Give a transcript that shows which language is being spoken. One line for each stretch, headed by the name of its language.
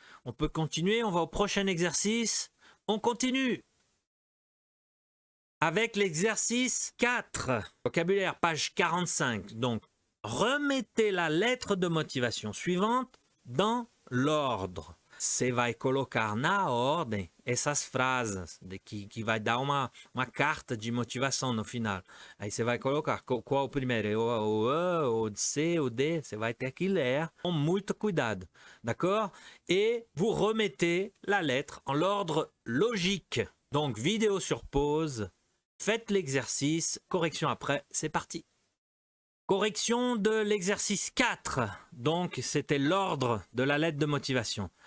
French: On peut continuer, on va au prochain exercice. On continue avec l'exercice 4. Vocabulaire, page 45. Donc, remettez la lettre de motivation suivante dans l'ordre.
Portuguese: Você vai colocar na ordem essas frases que vai dar uma carta de motivação no final. Aí você vai colocar qual o primeiro, o A, o C, o D, você vai ter que ler com muito cuidado, d'accord?
French: Et vous remettez la lettre en l'ordre logique. Donc vidéo sur pause, faites l'exercice, correction après, c'est parti. Correction de l'exercice 4. Donc c'était l'ordre de la lettre de motivation.